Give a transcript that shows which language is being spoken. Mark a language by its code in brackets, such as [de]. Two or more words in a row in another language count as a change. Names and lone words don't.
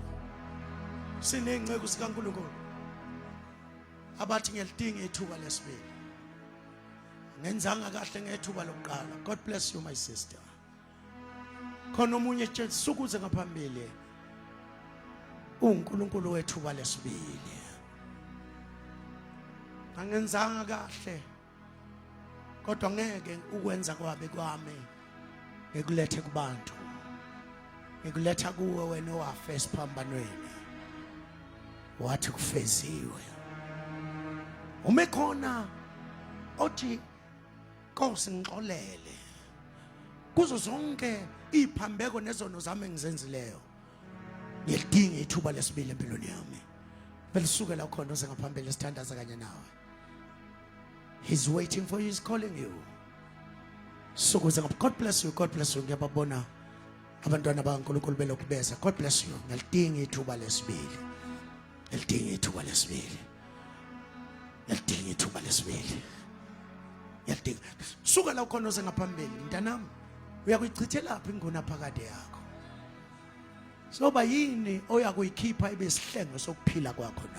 [zu] Sinengcebo sikaNkulunkulu abathi ngiyalidinga ithuba lesibili, ngenzanga kahle ngethuba lokuqala. [en] God bless you my sister. [zu] Khona omunye nje sukuze ngaphambili uNkulunkulu wethuba lesibili. Angenzanga kahle, kodwa ngeke ukwenza kwabe kwami ngekulethe kubantu. ngikuletha kuwe wena owafa esiphambanweni wathi kufeziwe. Uma khona othi Nkosi ngixolele kuzo zonke iphambeko nezono zami engizenzileyo, ngiyadinga ithuba lesibili empilweni yami. Belisukela khona uze ngaphambili sithandaza kanye nawe. [en] He's waiting for you, he's calling you. [zu] Sukuze ngapha. [en] God bless you, God bless you. [zu] Ngiyababona abantwana bakaNkulunkulu belokubeza. [en] God bless you. [zu] Ngiyadinga ithuba lesibili. Ngiyadinga ithuba lesibili. Ngiyadinga ithuba lesibili. Ngiyadinga. Sukela khona uze ngaphambili mntanami. Uyakuyichithela lapha ingona phakade yakho. Soba yini oyakuyikhipha ibe isihlenge sokuphila kwakho na?